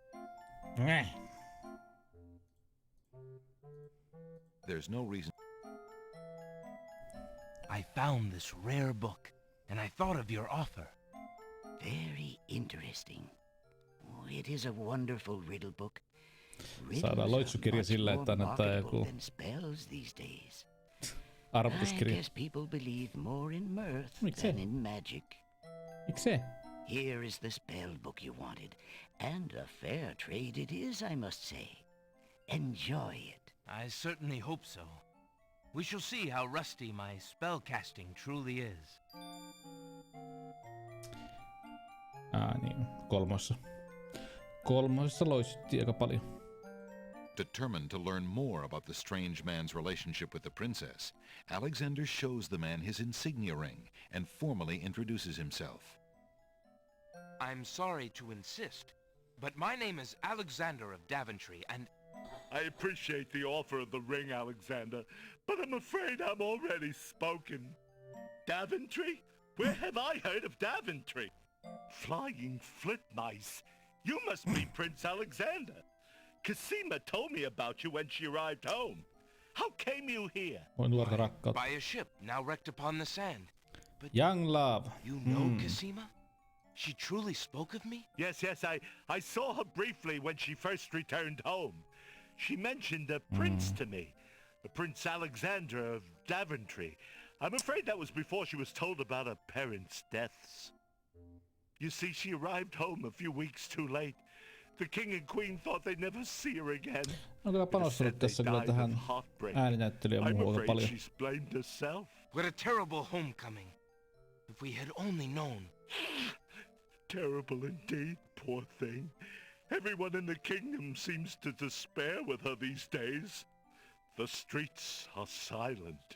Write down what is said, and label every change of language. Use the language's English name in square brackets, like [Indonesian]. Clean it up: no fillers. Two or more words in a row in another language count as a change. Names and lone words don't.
[English] There's no reason... I found this rare book, and I thought of your offer. Very interesting. Oh, it is a wonderful riddle book. [Finnish] Saadaan loitsukirja sillä, että annetaan joku [English] spells these days. [Finnish] arvotuskirja. [English] I guess people believe more in mirth [Finnish] Miksei? [English] than in magic. [Finnish] Miksei? [English] Here is the spell book you wanted, and a fair trade it is, I must say. Enjoy it. I certainly hope so. We shall see how rusty my spellcasting truly is. [Finnish] Niin, kolmosessa loistettiin aika paljon. [English] Determined to learn more about the strange man's relationship with the princess, Alexander shows the man his insignia ring and formally introduces himself. I'm sorry to insist, but my name is Alexander of Daventry, and... I appreciate the offer of the ring, Alexander, but I'm afraid I'm already spoken. Daventry? Where have I heard of Daventry? Flying flit mice. You must be Prince Alexander. Cosima told me about you when she arrived home. How came you here? [Finnish] Voi nuorta rakkautta. [English] By a ship, now wrecked upon the sand. But Young love. you know Cosima? She truly spoke of me? Yes, I saw her briefly when she first returned home. She mentioned a prince to me, Prince Alexander of Daventry. I'm afraid that was before she was told about her parents' deaths. You see, she arrived home a few weeks too late. The king and queen thought they'd never see her again. [Finnish] On kyllä panostanut tässä kyllä tähän ääninäyttelyyn ja muuhun paljon. [English] She's blamed herself. What a terrible homecoming. If we had only known. Terrible indeed, poor thing. Everyone in the kingdom seems to despair with her these days. The streets are silent.